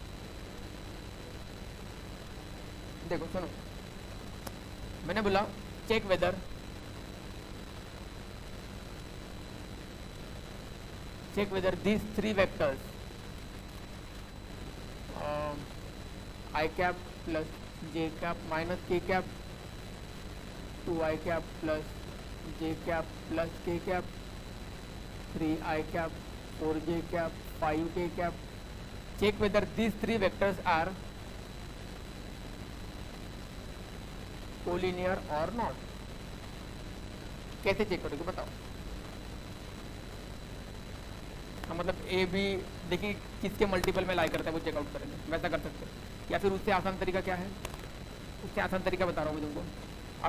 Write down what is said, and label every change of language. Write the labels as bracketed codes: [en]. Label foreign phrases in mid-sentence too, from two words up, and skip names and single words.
[hi] देखो सुनो, मैंने बोला [en] check whether these 3 vectors I cap plus j cap minus k cap 2i cap plus j cap plus k cap 3i cap 4j cap 5k cap. Check whether these 3 vectors are कोलिनियर और नॉट। [hi] कैसे चेक करोगे बताओ? हाँ, मतलब ए बी देखिए किसके मल्टीपल में लाई करता है वो चेकआउट करेंगे, वैसा कर सकते हैं। या फिर उससे आसान तरीका क्या है? उससे आसान तरीका बता रहा हूँ मैं तुमको।